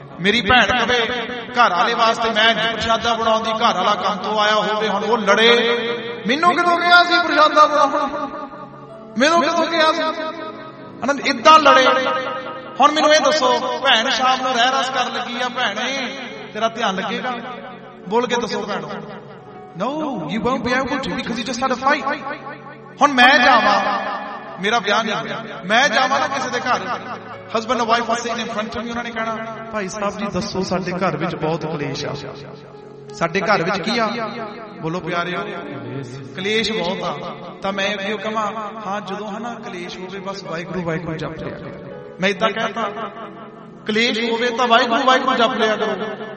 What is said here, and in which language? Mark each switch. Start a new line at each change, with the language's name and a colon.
Punjabi: ਮੇਰੀ ਭੈਣ ਕਹੇ ਘਰ ਵਾਲੇ ਵਾਸਤੇ ਮੈਂ ਪ੍ਰਸ਼ਾਦਾ ਬਣਾਉਂਦੀ, ਘਰ ਵਾਲਾ ਕੰਮ ਤੋਂ ਆਇਆ ਹੋਵੇ, ਹੁਣ ਉਹ ਲੜੇ, ਮੈਨੂੰ ਕਿਦੋਂ ਕਿਹਾ ਸੀ ਪ੍ਰਸ਼ਾਦਾ ਬਣਾਉਣ, ਮੈਨੂੰ ਕਿਦੋਂ ਕਿਹਾ ਸੀ, ਅਨੰਦ ਇੱਦਾਂ ਲੜੇ। ਹੁਣ ਮੈਨੂੰ ਇਹ ਦੱਸੋ, ਭੈਣ ਸ਼ਾਮ ਨੂੰ ਰਹਿ ਰਸ ਕਰਨ ਲੱਗੀ ਆ, ਭੈਣੇ ਤੇਰਾ ਧਿਆਨ ਲੱਗੇਗਾ? ਬੋਲ ਕੇ ਦੱਸੋ ਭੈਣ।
English: No, you won't be able to because you just had a fight.
Punjabi: ਹੁਣ ਮੈਂ ਜਾਵਾਂ, ਮੇਰਾ ਵਿਆਹ ਨਹੀਂ ਹੋਇਆ, ਮੈਂ ਜਾਵਾਂ ਨਾ ਕਿਸੇ ਦੇ ਘਰ,
English: husband and wife
Punjabi: ਵਾਸਤੇ
English: in front of me,
Punjabi: ਉਹਨਾਂ ਨੇ ਕਹਿਣਾ ਭਾਈ ਸਾਹਿਬ ਜੀ ਦੱਸੋ ਸਾਡੇ ਘਰ ਵਿੱਚ ਬਹੁਤ ਕਲੇਸ਼ ਆ, ਸਾਡੇ ਘਰ ਵਿੱਚ ਕੀ ਆ? ਬੋਲੋ ਪਿਆਰੇ, ਕਲੇਸ਼ ਬਹੁਤ ਆ। ਤਾਂ ਮੈਂ ਅੱਗੇ ਕਹਾਂ, ਹਾਂ ਜਦੋਂ ਹਨਾ ਕਲੇਸ਼ ਹੋਵੇ ਬਸ ਵਾਹਿਗੁਰੂ ਵਾਹਿਗੁਰੂ ਜਪ ਲਿਆ, ਮੈਂ ਇੱਦਾਂ ਕਹਿਤਾ, ਕਲੇਸ਼ ਹੋਵੇ ਤਾਂ ਵਾਹਿਗੁਰੂ ਵਾਹਿਗੁਰੂ ਜਪ ਲਿਆ ਕਰੋ।